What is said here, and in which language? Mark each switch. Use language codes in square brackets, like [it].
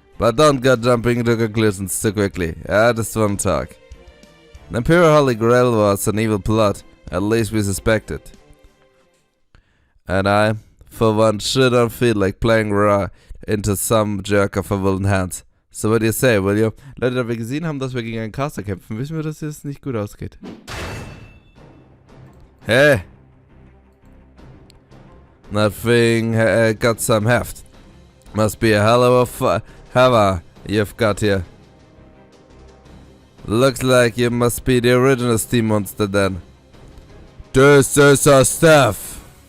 [en] But don't go jumping to conclusions too quickly. I just want to talk. The Imperial Holy Grail was an evil plot, at least we suspect it. And I, for one, sure don't feel like playing raw into some jerk of a willing hands. So what you say, will you? [de] Leute, da wir gesehen haben, dass wir gegen einen Caster kämpfen, wissen wir, dass es nicht gut ausgeht. [en] Hey! That thing got some heft. Must be a hell of a hammer you've got here. Looks like you must be the original steam monster then. This is our stuff.